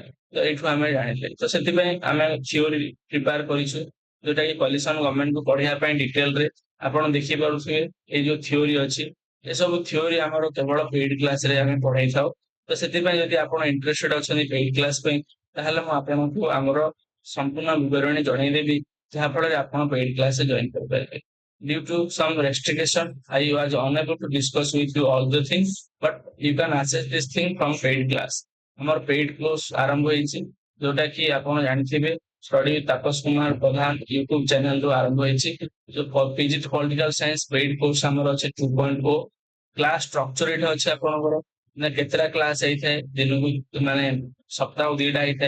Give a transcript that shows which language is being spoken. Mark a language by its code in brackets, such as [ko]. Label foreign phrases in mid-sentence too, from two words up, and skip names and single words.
[or] ତ ଏଇଠୁ ଆମେ ଜାଣିଲେ, ତ ସେଥିପାଇଁ ଆମେ ଥିଓରି ପ୍ରିପେୟାର କରିଛୁ ଯୋଉଟା କି [en] coalition government [or] ପଢିବା ପାଇଁ ଡିଟେଲରେ। ଆପଣ ଦେଖିପାରୁଥିବେ ଏଇ ଯୋଉ ଥିଓରି ଅଛି, ଏସବୁ ଥିଓରି ଆମର କେବଳ [en] paid class [or] ଆମେ ପଢେଇଥାଉ। ତ ସେଥିପାଇଁ ଯଦି ଆପଣ ଇଣ୍ଟରେଷ୍ଟେଡ ଅଛନ୍ତି [en] paid class [or] ପାଇଁ, ତାହେଲେ ମୁଁ ଆପଣଙ୍କୁ ଆମର ସମ୍ପୂର୍ଣ୍ଣ ବିବରଣୀ ଜଣେଇଦେବି, ଯାହା ଫଳରେ ଆପଣ [en] paid class [or] ଜଏନ କରିପାରିବେ। [en] Due to some restriction, I was unable to discuss with you all the things, but you can access this thing from paid class. [or] ଆମର [en] paid course [or] ଆରମ୍ଭ ହେଇଛି, ଯୋଉଟା କି ଆପଣ ଜାଣିଥିବେ ଷ୍ଟଡି ତାପସ କୁମାର ପ୍ରଧାନ ୟୁଟ୍ୟୁବ ଚ୍ୟାନେଲ ରୁ ଆରମ୍ଭ ହେଇଛି। ଯୋଉ [en] PG political science paid course [or] ଆମର ଅଛି 2.0। [en] class structure [or] ଏଇଠି ଅଛି ଆପଣଙ୍କର, ନା କେତେଟା କ୍ଲାସ ହେଇଥାଏ ଦିନକୁ, ମାନେ ସପ୍ତାହ 2ଟା ହେଇଥାଏ।